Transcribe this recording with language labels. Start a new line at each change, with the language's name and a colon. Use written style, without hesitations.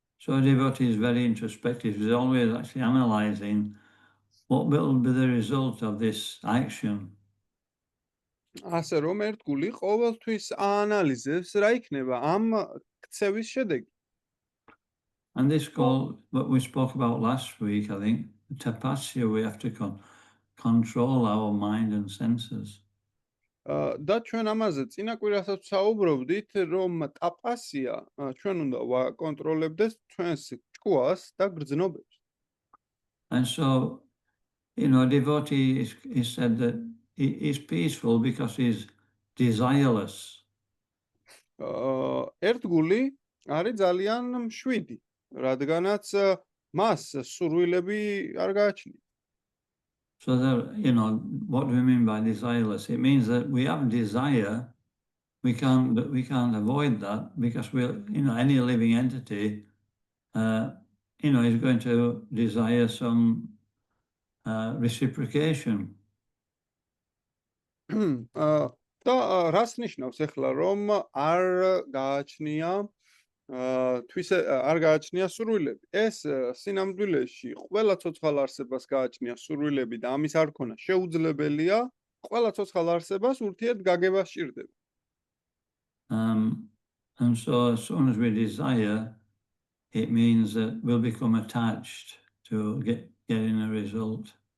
English: So a devotee is very introspective. He's always actually analyzing what will be the result of this action.
Georgian: ასე რომ ერთგული ყოველთვის აანალიზებს რა იქნება ამ ქცევის შედეგი.
English: And this goal, what we spoke about last week, I think, tapasya, we have to control our mind and senses.
Georgian: და ჩვენ ამაზე წინა კვირასაც საუბრობდით, რომ ტაპასია ჩვენ უნდა ვაკონტროლებდეს ჩვენს ჭკუას და გრძნობებს.
English: And so, a devotee is said that he is peaceful because he's desireless.
Georgian: ერთგული არის ძალიან მშვიდი, რადგანაც მას სურვილები არ გააჩნია.
English: So that, what do we mean by desireless? It means that we have desire, we can't avoid that because any living entity, is going to desire some reciprocation.
Georgian: და რას ნიშნავს ახლა რომ არ გააჩნია არ გააჩნია სურვილები. ეს სინამდვილეში ყველა ცოცხალ არსებას გააჩნია სურვილები და ამის არ ქონა შეუძლებელია ყველა ცოცხალ არსებას ურთიერთგაგება სჭირდება.
English: And so as soon as we desire, it means that we'll become attached to getting a result.